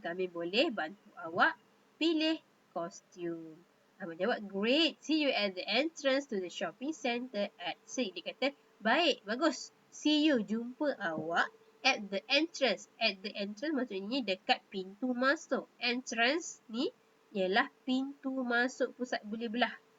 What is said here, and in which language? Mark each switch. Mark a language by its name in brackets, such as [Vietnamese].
[Malay] Kami boleh bantu awak pilih kostum. [English] Ahmad jawab, great, see you at the entrance to the shopping centre at 6. [Malay] Dia kata, baik, bagus. [English] See you, [Malay] jumpa awak [English] at the entrance. At the entrance [Malay] maksudnya dekat pintu masuk. Entrance ni ialah pintu masuk pusat beli belah.